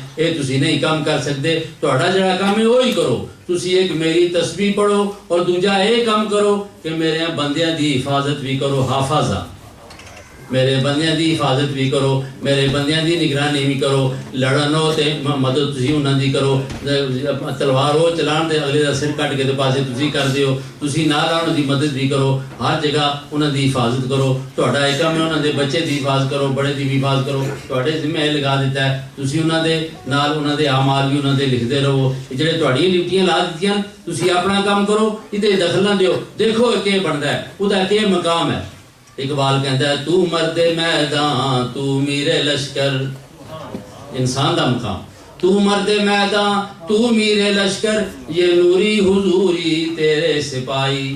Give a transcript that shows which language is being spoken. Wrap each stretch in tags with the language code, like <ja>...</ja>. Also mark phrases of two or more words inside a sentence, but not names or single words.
<pa>اے تسی نہیں کام کر سکتے، تہاڈا جڑا کام ہے وہی کرو. تسی ایک میری تسبیح پڑھو اور دوجا اے کام کرو کہ میرے بندیاں دی حفاظت بھی کرو. حافظہ، میرے بندیاں دی حفاظت بھی کرو، میرے بندیاں دی نگرانی بھی کرو. لڑن ہو تے مدد تسی انہاں دی کرو. تلوار ہو چلان تے اگلے دا سر کٹ کے تے پاسے تسی کر دیو. تسی نال انہاں دی مدد بھی کرو، ہر جگہ انہاں دی حفاظت کرو. تہاڈا ایک کام ہے انہاں دے بچے دی حفاظت کرو، بڑے دی بھی حفاظت کرو. تہاڈے ذمہ یہ لگا دیتا ہے تسی انہاں دے نال انہاں دے اعمال بھی انہاں دے لکھدے رہو. جڑے تہاڈیاں ڈیوٹیاں لا دتیاں تسی اپنا کام کرو، ادھر دخل نہ دیو.</pa> <ur>دیکھو کہ بندا ہے، اودہ کہ مقام ہے. اقبال کہتا ہے تو مرد میدان تو میرے لشکر.</ur> <pa>انسان دا مقام</pa> <ur>تو مرد میدان تو میرے لشکر، یہ نوری حضوری تیرے سپاہی.</ur>